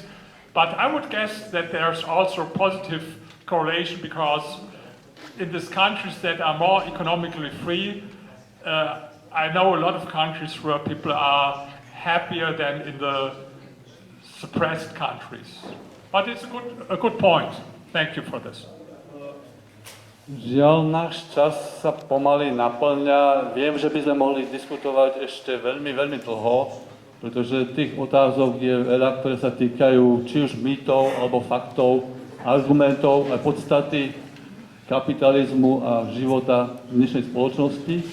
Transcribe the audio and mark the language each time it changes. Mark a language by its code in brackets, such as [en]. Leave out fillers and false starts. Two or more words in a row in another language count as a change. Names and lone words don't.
[en] But I would guess that there's also a positive correlation, because in these countries that are more economically free, I know a lot of countries where people are happier than in the suppressed countries. But it's a good point. Thank you for this. [sk] Žiaľ, náš čas sa pomaly naplňa. Viem, že by sme mohli diskutovať ešte veľmi, veľmi dlho, pretože tých otázok je veľa, ktoré sa týkajú či už mýtov, alebo faktov, argumentov a podstaty kapitalizmu a života v dnešnej spoločnosti.